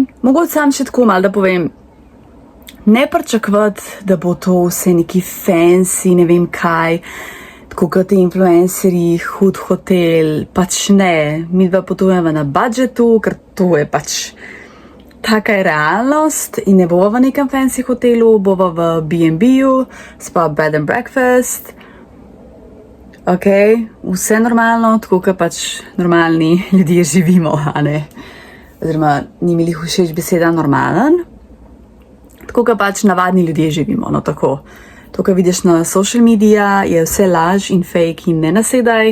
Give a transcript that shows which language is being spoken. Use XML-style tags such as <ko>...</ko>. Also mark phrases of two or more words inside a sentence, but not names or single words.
<sl>Mogoče sam še tako malo, da povem, ne pričakovati, da bo to vse neki fancy, ne vem kaj, tako kot influencerji, hud hotel, pač ne. Mi dva potujemo na budžetu, ker to je pač taka je realnost in ne bova v nekem fancy hotelu, bova v B&B-ju, spa</sl> <en>bed and breakfast.</en> <sl>Ok, vse normalno, tako kot pač normalni ljudje živimo, a ne. Oziroma, ni mi lih všeč beseda normalen. Tako kot pač navadni ljudje živimo, no tako. To, kar vidiš na</sl> <en>social media,</en> <sl>je vse laž in fake in ne nasedaj.</sl>